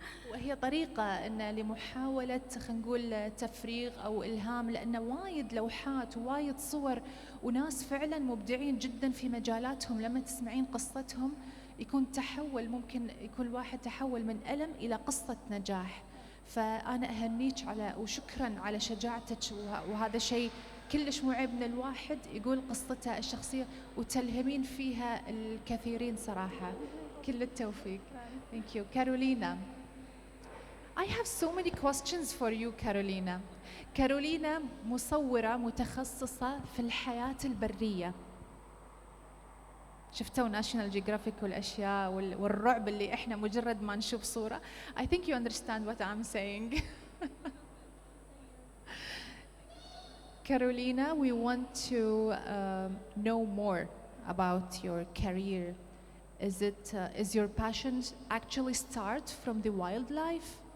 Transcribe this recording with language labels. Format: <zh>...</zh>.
<ar>وهي طريقة إن لمحاولة خلينا نقول تفريغ أو إلهام، لأن وايد لوحات ووايد صور وناس فعلا مبدعين جدا في مجالاتهم لما تسمعين قصتهم يكون تحول، ممكن يكون الواحد تحول من ألم إلى قصة نجاح. فأنا أهنيك وشكرا على شجاعتك، وهذا شيء كلش مو عيب من الواحد يقول قصته الشخصية وتلهمين فيها الكثيرين صراحة. كل التوفيق.</ar> <en>Thank you.</en> <ar>Carolina.</ar> <en>I have so many questions for you Carolina.</en> <ar>كارولينا مصورة متخصصة في الحياة البرية. شفتوا ناشونال جيوغرافيك والأشياء والرعب اللي إحنا مجرد ما نشوف صورة.</ar> <en>I think you understand what I'm saying. Carolina, we want to know more about your career. Is your passion actually start from the wildlife?</en>